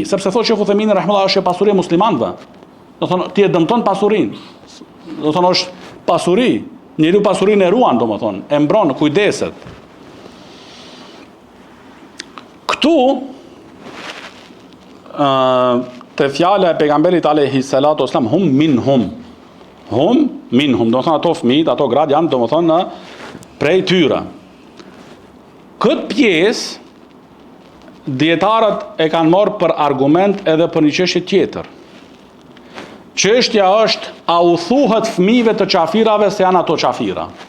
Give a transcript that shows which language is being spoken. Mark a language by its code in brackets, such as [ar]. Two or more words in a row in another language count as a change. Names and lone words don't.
[sq] Sepse thotë Sheikh Uthemini rahimahullah është pasuri e muslimanëve. Do thonë ti e dëmton pasurinë. Do thonë është pasuri. Njeriu pasurinë e ruan domethënë, e mbron, kujdeset. Këtu te fjala e pejgamberit [ar] عليه الصلاة والسلام هم منهم, [sq] do thonë ato fëmijë, ato grad janë domethënë prej tyre. Këtë pjesë dietarët e kanë marrë për argument edhe për një çështje tjetër. Çështja është, a u thuhet fëmijëve të qafirave se janë ato qafira?